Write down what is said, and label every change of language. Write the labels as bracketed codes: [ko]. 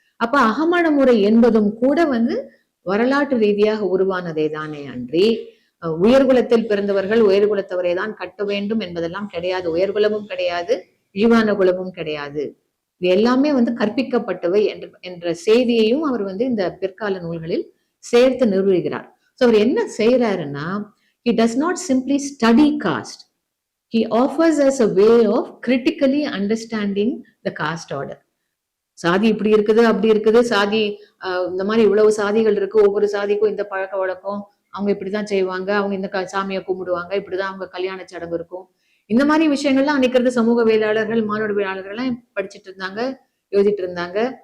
[ta] அப்ப அகமண முறை என்பதும் கூட வந்து வரலாற்று ரீதியாக உருவானதே தானே அன்றி உயர்குலத்தில் பிறந்தவர்கள் உயர்குலத்தவரை தான் கட்ட வேண்டும் என்பதெல்லாம் கிடையாது. உயர்குலமும் கிடையாது, இழிவான குலமும் கிடையாது. இது எல்லாமே வந்து கற்பிக்கப்பட்டவை என்ற செய்தியையும் அவர் வந்து இந்த பிற்கால நூல்களில் சேர்த்து நிறுவுகிறார். ஸோ அவர் என்ன செய்யறாருன்னா, [en] he does not simply study caste. He offers us a way of critically understanding the caste order. [ta] சாதி இப்படி இருக்குது அப்படி இருக்குது, சாதி இந்த மாதிரி இவ்வளவு சாதிகள் இருக்கு, ஒவ்வொரு சாதிக்கும் இந்த பழக்க வழக்கம், அவங்க இப்படிதான் செய்வாங்க, அவங்க இந்த சாமியை கும்பிடுவாங்க, இப்படிதான் அவங்க கல்யாண சடங்கு இருக்கும், இந்த மாதிரி விஷயங்கள்லாம் அன்னைக்கு சமூகவியலாளர்கள் மானுடவியலாளர்கள்லாம் படிச்சுட்டு இருந்தாங்க, எழுதிட்டு இருந்தாங்க.